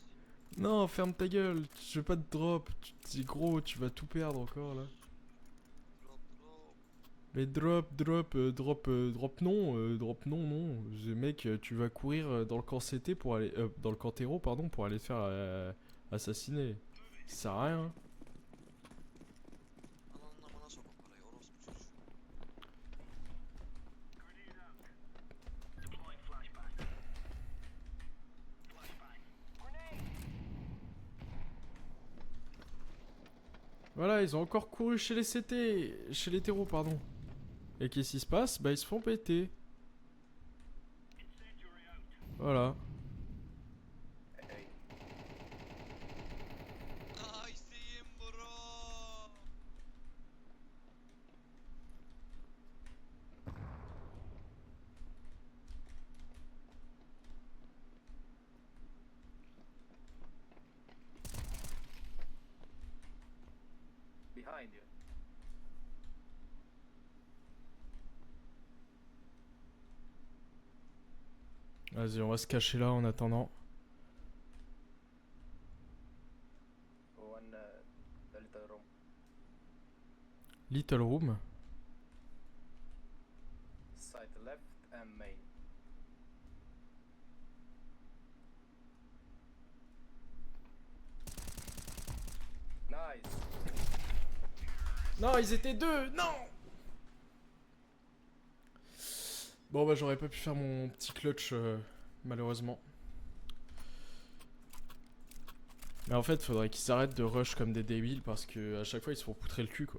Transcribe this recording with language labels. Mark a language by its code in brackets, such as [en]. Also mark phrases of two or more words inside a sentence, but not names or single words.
[fr] Non, ferme ta gueule, je veux pas de drop. C'est gros, tu vas tout perdre encore là. Drop, drop. Mais drop non, non. Mec, tu vas courir dans le camp CT pour aller... dans le camp terreau, pardon, pour aller te faire assassiner. Ça sert à rien. [tr] Ananın amına sokun parayı orospu çocuğu. [fr] Voilà, ils ont encore couru chez les CT... Chez les terreaux, pardon. Et qu'est-ce qui se passe? Bah, ils se font péter. Voilà. Hey. [en] I see him bro. Behind you. [fr] Vas-y, on va se cacher là en attendant. [en] One, the little room. Little room. Side left and main. Nice. [fr] Non, ils étaient deux. Non. Bon bah j'aurais pas pu faire mon petit clutch malheureusement. Mais en fait faudrait qu'ils arrêtent de rush comme des débiles parce que à chaque fois ils se font poutrer le cul quoi.